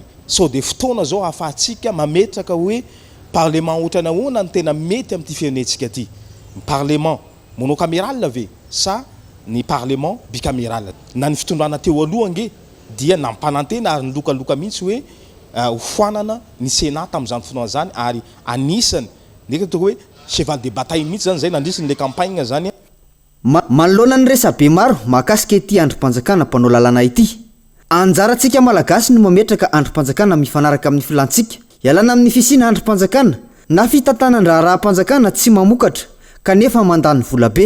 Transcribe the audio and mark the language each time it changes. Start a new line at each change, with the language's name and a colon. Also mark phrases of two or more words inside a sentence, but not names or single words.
Malagasy: So de fotoana zao ahafahantsika mametraka hoe parlement ohatrana ahoana ny tena mety amin'ity firenentsika ty.
French: Parlement monocaméral
Malagasy: ve sa ny
French: parlement bicaméral.
Malagasy: Na ny fitondrana teo aloha nge dia nampanantena ary nylokaloka mihitsy hoe hofoanana ny sénat tamin'izany fotoana zany ary anisany ndraiky toko hoe
French: cheval de bataille
Malagasy: mihitsy zany zay nandrisiny le campagne zany. Manoloana ny resabe maro mahakasika ity androm-panjakana mpanao lalàna ity. Anjarantsika malagasy no mametraka androm-panjakana mifanaraka amin'ny filantsika. Ialana amin'ny fisina androm-panjakana na fitantanan-draharaha-panjakana tsy mamokatra kanefa mandany vola be.